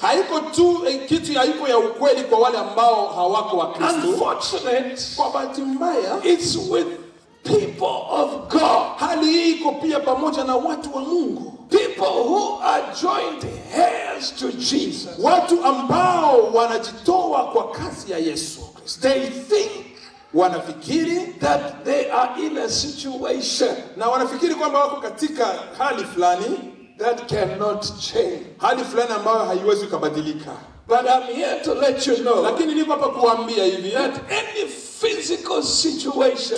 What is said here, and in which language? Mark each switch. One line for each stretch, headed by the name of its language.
Swahili: Haiko tu kitu haiko ya ukweli kwa wale ambao hawako wa Kristo.
English: Unfortunate,
Swahili: kwa bahati mbaya,
English: it's with people of God.
Swahili: Hali hii iko pia pamoja na watu wa Mungu.
English: People who are joined heirs to Jesus.
Swahili: Watu ambao wanajitoa kwa kazi ya Yesu Kristo.
English: They think,
Swahili: wanafikiri
English: that they are in a situation,
Swahili: na wanafikiri kwamba wako katika hali fulani
English: that cannot change.
Swahili: Hali fulani ambayo haiwezi kubadilika.
English: But I'm here to let you know,
Swahili: lakini niko hapa kuambia hivi,
English: that any physical situation,